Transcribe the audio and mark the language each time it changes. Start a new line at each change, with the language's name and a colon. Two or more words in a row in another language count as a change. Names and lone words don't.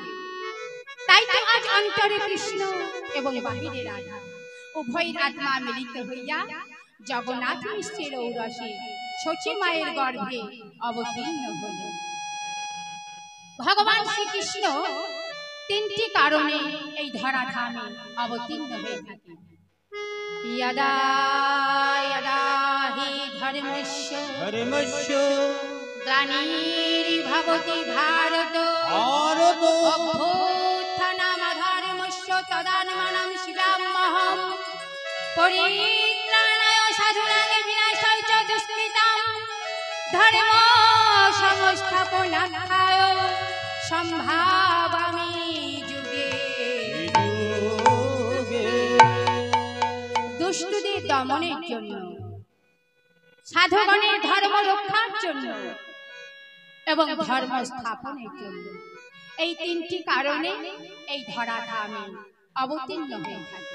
Bangla: তাই তো আজ অন্তরে কৃষ্ণ এবং বাহিরে রাধা, উভয়ের আত্মা মিলিত হইয়া জগন্নাথ মিশ্রের ঔরসে শচী মায়ের গর্ভে অবতীর্ণ হলেন। ভগবান শ্রীকৃষ্ণ তিনটি কারণে এই ধরাধামে অবতীর্ণ হয়ে থাকেন।
Sanskrit: यदा यदा हि धर्मस्य ग्लानिर्भवति भारत अभ्युत्थानमधर्मस्य तदात्मानं सृजाम्यहं परित्राणाय साधूनां विनाशाय च दुष्कृतां धर्म संस्थापनार्थाय सम्भावामि युगे।
Bangla: দুষ্টদের দমনের জন্য, সাধুগণের ধর্ম রক্ষার জন্য এবং ধর্ম স্থাপনের জন্য, এই তিনটি কারণে এই ধরাধামে অবতীর্ণ হয়ে থাকে।